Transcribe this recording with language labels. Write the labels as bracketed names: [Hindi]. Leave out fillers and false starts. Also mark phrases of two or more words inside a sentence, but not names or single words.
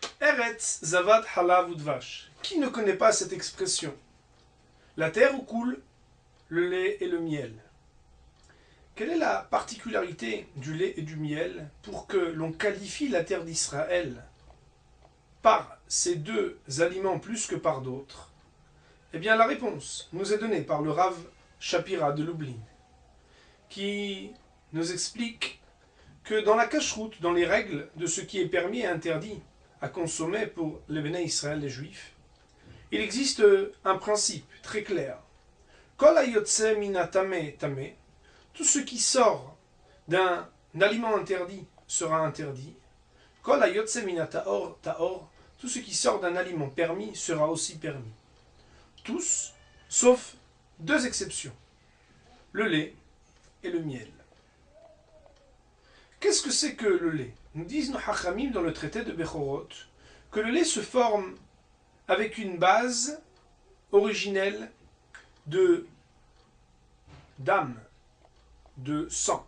[Hebrew] הארץ זבת חלב ודבש. [French] Qui ne connaît pas cette expression? La terre où coule le lait et le miel. Quelle est la particularité du lait et du miel pour que l'on qualifie la terre d'Israël par ces deux aliments plus que par d'autres? Eh bien, la réponse nous est donnée par le Rav Shapira de Lublin, qui nous explique que dans la cacheroute, dans les règles de ce qui est permis et interdit à consommer pour les [Hebrew] בני ישראל, [French] les Juifs, il existe un principe très clair. [Hebrew] כל היוצא מינה טמא טמא, [French] tout ce qui sort d'un aliment interdit sera interdit. [Hebrew] כל היוצא מינה טהור טהור, [French] tout ce qui sort d'un aliment permis sera aussi permis. Tous, sauf deux exceptions, le lait et le miel. Qu'est-ce que c'est que le lait? Nous disent nos Hachamim dans le traité de Bechorot que le lait se forme avec une base originelle d'âme, de sang.